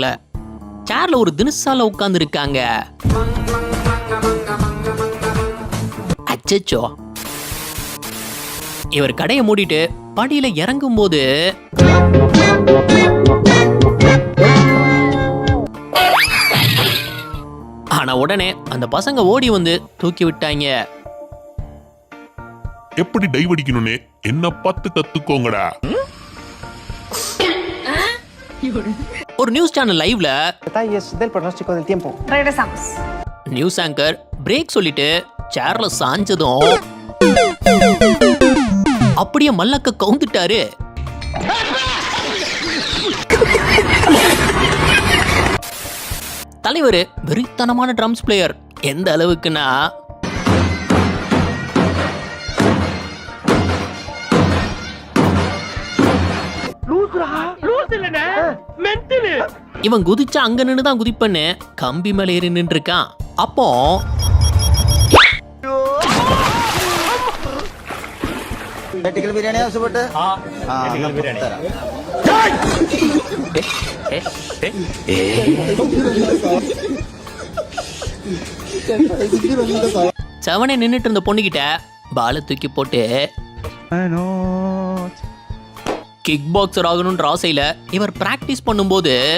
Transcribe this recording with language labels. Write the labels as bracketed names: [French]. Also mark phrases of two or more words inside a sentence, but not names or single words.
[Tamil] சேர்ல ஒரு தினசால உட்கார்ந்து இருக்காங்க. அச்சோ இவர் கடையை மூடிட்டு படியில இறங்கும் போது ஆனா உடனே அந்த பசங்க ஓடி வந்து தூக்கி விட்டாங்க. எப்படி டைவ் அடிக்கணும்னு என்ன பார்த்து கத்துக்கோங்கடா. ஒரு [English] news channel [Tamil] லைவ்ல [Spanish] Detalles del pronóstico del tiempo. Regresamos. [English] news anchor break [Tamil] சொல்லிட்டு சேர்ல சாஞ்சதும் அப்படியே மல்லக்க கவுந்துட்டாரு. தலைவர் வெறித்தனமான [English] drums player. [Tamil] எந்த அளவுக்குன்னா இவன் குதிச்சா அங்க நின்று தான் குதிப்பன்னு கம்பி மேல ஏறி நின்று இருக்கான். அப்போ [Hindi] चिकन बिरयानी आपसे बट चिकन बिरयानी [Tamil] செவனே நின்னுட்டு இருந்த பொண்ணுகிட்ட பால தூக்கி போட்டு [English] kick boxer [Tamil] ஆகணும்ன்ற ஆசையில இவர் பிராக்டிஸ் பண்ணும்போது